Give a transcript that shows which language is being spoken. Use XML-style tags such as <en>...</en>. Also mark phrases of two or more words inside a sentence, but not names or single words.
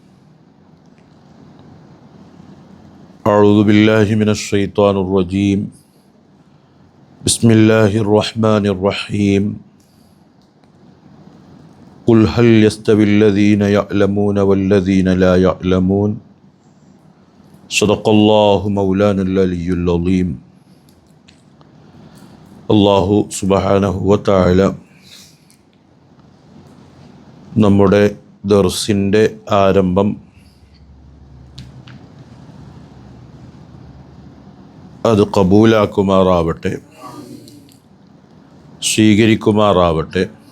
<ar>أعوذ بالله من الشيطان الرجيم. بسم الله الرحمن الرحيم. قل هل يستوي الذين يعلمون والذين لا يعلمون. صدق الله مولانا العلي العظيم. الله سبحانه وتعالى</ar> <ml>നമ്മുടെ ദർസിൻ്റെ ആരംഭം അത് കബൂലാക്കുമാറാവട്ടെ, സ്വീകരിക്കുമാറാവട്ടെ.</ml>